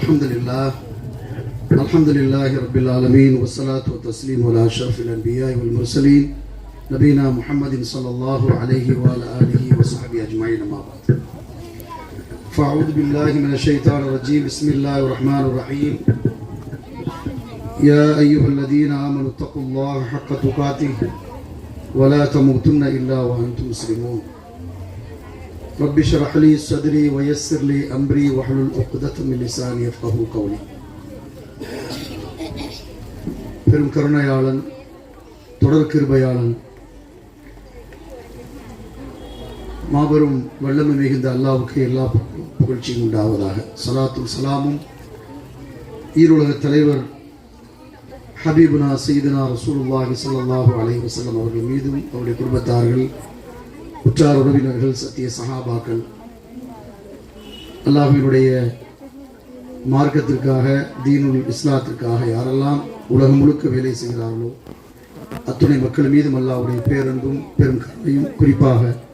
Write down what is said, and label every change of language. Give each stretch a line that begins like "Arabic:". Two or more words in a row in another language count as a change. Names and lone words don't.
Arabic: الحمد لله رب العالمين والصلاة والتسليم على أشرف الأنبياء والمرسلين نبينا محمد صلى الله عليه وعلى آله وصحبه أجمعين أما بعد فأعوذ بالله من الشيطان الرجيم بسم الله الرحمن الرحيم يا أيها الذين آمنوا اتقوا الله حق تقاته ولا تموتن إلا وأنتم مسلمون رب اشرح لي صدري ويسر لي أمري واحلل عقدة من لساني يفقهوا قولي
Tamil: பெரும் கருணையாளன் தொடர் கிருபையாளன் மாபெரும் வல்லமை மிகுந்த அல்லாஹ்வுக்கு எல்லா புகழ்ச்சியும் உண்டாவதாக. சலாத்தும் சலாமும் ஈருலக தலைவர்
Arabic: حبيبنا سيدنا رسول الله صلى الله عليه وسلم
Tamil: அவர்கள் மீதும் அவருடைய குடும்பத்தார்கள் உற்றார் உறவினர்கள் சத்திய சஹாபாக்கள் அல்லாஹ்வினுடைய மார்க்கத்திற்காக தீனுல் இஸ்லாத்திற்காக யாரெல்லாம் உலகம் முழுக்க வேலை செய்கிறார்களோ அத்துணை மக்கள் மீதும் அல்லாஹ்வுடைய பேரன்பும் பெரும் கருணையும் குறிப்பாக